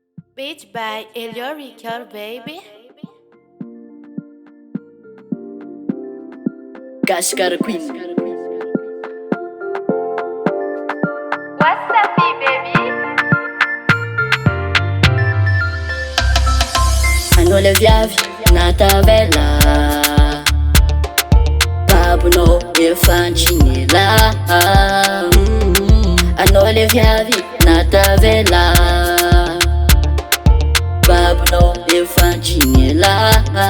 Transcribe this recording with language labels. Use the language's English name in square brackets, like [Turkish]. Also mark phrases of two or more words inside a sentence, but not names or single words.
[English] Beach by Elio Rico, baby. Gascar Queen. What's up, baby? [Malagasy] Anao le viavy na tavela, babonao efa antsinela. Anao le viavy na tavela, babonao efa antsinela.